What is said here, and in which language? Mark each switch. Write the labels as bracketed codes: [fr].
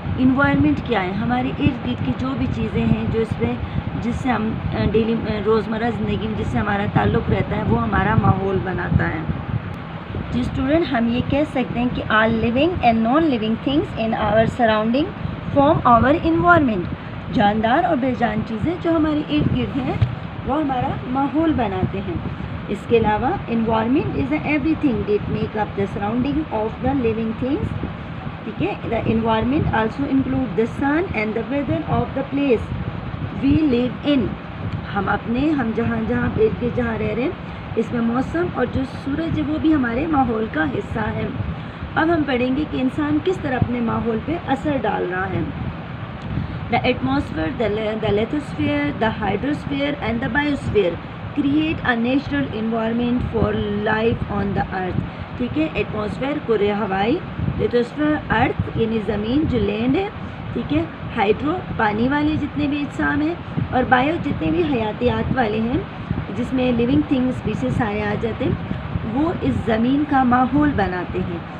[ur] Environment کیا ہے؟ ہمارے ارد گرد کی جو بھی چیزیں ہیں جو جس سے ہم ڈیلی روزمرہ زندگی میں جس سے ہمارا تعلق رہتا ہے وہ ہمارا ماحول بناتا ہے. جی اسٹوڈنٹ, ہم یہ کہہ سکتے ہیں کہ [en] All living and non living things in our surrounding form our environment. [ur] جاندار اور بے جان چیزیں جو ہمارے ارد گرد ہیں وہ ہمارا ماحول بناتے ہیں. اس کے علاوہ [en] Environment is everything that make up the surrounding of the living things. [ur] ٹھیک ہے, [en] The environment also include the sun and the weather of the place we live in. [ur] ہم جہاں ارد گرد جہاں رہ رہے ہیں اس میں موسم اور جو سورج ہے وہ بھی ہمارے ماحول کا حصہ ہے. اب ہم پڑھیں گے کہ انسان کس طرح اپنے ماحول پہ اثر ڈال رہا ہے. [en] The atmosphere, the lithosphere, the hydrosphere and the biosphere create a natural environment for life on the earth. [ur] ٹھیک ہے, ایٹماسفیئر کرۂ ہوائی, لیتھوسفیئر ارتھ یعنی زمین جو لینڈ ہے. ٹھیک ہے, ہائیڈرو پانی والے جتنے بھی اجسام ہیں, اور بایو جتنے بھی حیاتیات والے ہیں جس میں لیونگ تھنگس اسپیسیز سارے آ جاتے ہیں وہ اس زمین کا ماحول بناتے ہیں.